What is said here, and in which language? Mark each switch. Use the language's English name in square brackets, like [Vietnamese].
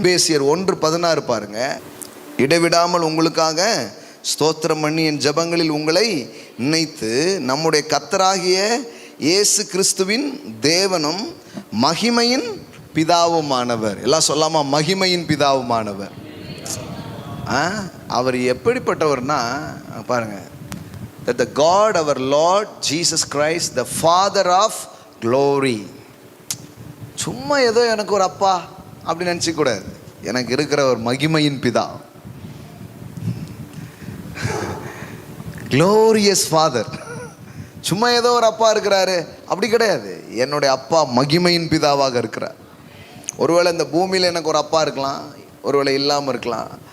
[Tamil] எபேசியர் 1:16 பாருங்க, இடைவிடாமல் உங்களுக்காக ஸ்தோத்திரம் பண்ணி என் ஜெபங்களில் உங்களை நினைத்து நம்முடைய கர்த்தராகிய இயேசு கிறிஸ்துவின் தேவனும் மகிமையின் பிதாவுமானவர். எல்லாம் சொல்லாமா, மகிமையின் பிதாவுமானவர். அவர் எப்படிப்பட்டவர்னா பாருங்க, [English] that the God our Lord Jesus Christ the Father of glory. [Tamil] சும்மா ஏதோ எனக்கு ஒரு அப்பா அப்படி நினச்சிக்க கூடாது. எனக்கு இருக்கிற ஒரு மகிமையின் பிதா. Glorious father. சும்மா ஏதோ ஒரு அப்பா இருக்கிறாரு அப்படி கிடையாது. என்னுடைய அப்பா மகிமையின் பிதாவாக இருக்கிறார். ஒருவேளை இந்த பூமியில் எனக்கு ஒரு அப்பா இருக்கலாம், ஒருவேளை இல்லாமல் இருக்கலாம்.